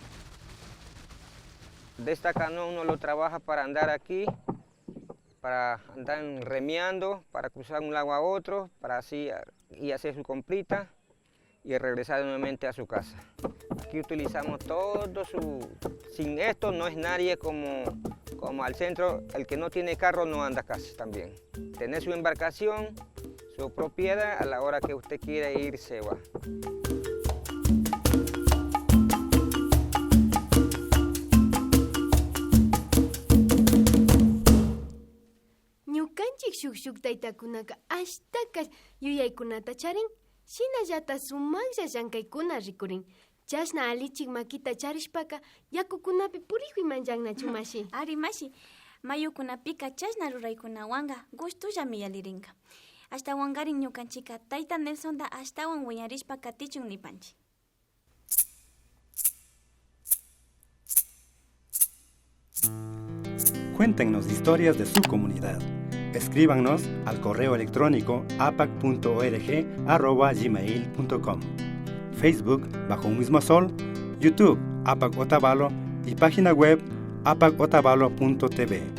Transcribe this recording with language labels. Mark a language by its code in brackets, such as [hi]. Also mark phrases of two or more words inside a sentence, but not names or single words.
[es] De esta canoa uno lo trabaja para andar aquí, para andar remeando, para cruzar un lago a otro, para así y hacer su comprita y regresar nuevamente a su casa. Aquí utilizamos todo sin esto no es nadie como al centro, el que no tiene carro no anda casi también. Tener su embarcación, su propiedad, a la hora que usted quiera ir se va. [qu] Ñukanchik shuk taytakunaqa ashtaqa yuyaykunata charin, shinallata sumaqlla llankaykuna rikurin. Chashna alichik makita charishpaka yakukunapi purikuyman llannachu mashi. Ari mashi, mayukunapika chashna ruraykunawanqa gustullami yalirinqa. Ashtawankarin ñukanchika tayta Nelsonta ashtawan wiñarishpa katichun nipanchik. [es] Cuéntenos historias de su comunidad. Escríbanos al correo electrónico apac.org@gmail.com, Facebook Bajo un Mismo Sol, YouTube APAC Otavalo y página web apacotavalo.tv.